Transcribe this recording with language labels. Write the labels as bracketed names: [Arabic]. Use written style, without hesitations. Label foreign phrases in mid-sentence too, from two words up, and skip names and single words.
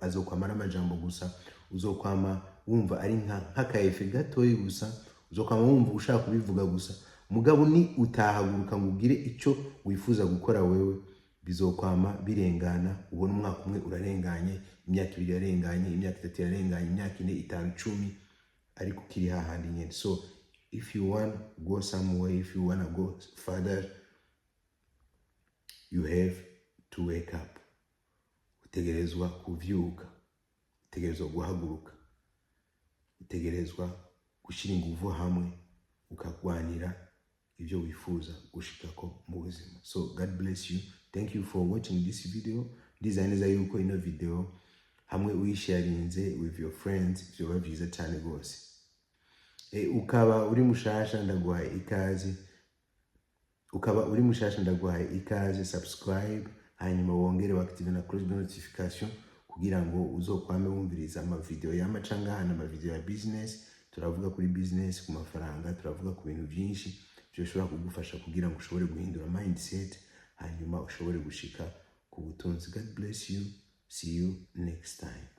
[Rundi] Azokwama ari amajambo gusa, uzokwama wumva ari nk'akaefe gatoyi gusa, uzokwama wumva ushaka kubivuga gusa. Mugabo ni utahaguruka ngo ugire ico wifuza gukora wewe, bizokwama birengana. Ubona umwaka umwe urarenganye, imyaka ibiri yarenganye, imyaka itatu yarenganye, imyaka ine, itanu, 10, ariko kiri hahandi nyene. [English] So if you want to go somewhere, if you want to go further, you have to wake up. [Rundi] Utegerezwa kuvyuka, utegerezwa guhaguruka, utegerezwa gushira inguvu hamwe ukagwanira ivyo wifuza gushikako mu buzima. [English] So God bless you. Thank you for watching this video. [Rundi] Ndizaneza yuko ino video hamwe uyisharinze [English] with your friends [Rundi] vyoba vyiza cyane gose. Ukaba uri mushasha ndaguhaye ikaze, subscribe, hanyuma wongere waktive na [English] close notification [Rundi] kugira ngo uzokwame wumviriza ama video y'amacanga hana ama video ya business. Turavuga kuri business, ku mafaranga, turavuga ku bintu byinshi byoshobora kugufasha kugira ngo ushobore guhindura mindset, hanyuma ushobore gushika ku butunzi. [English] God bless you. See you next time.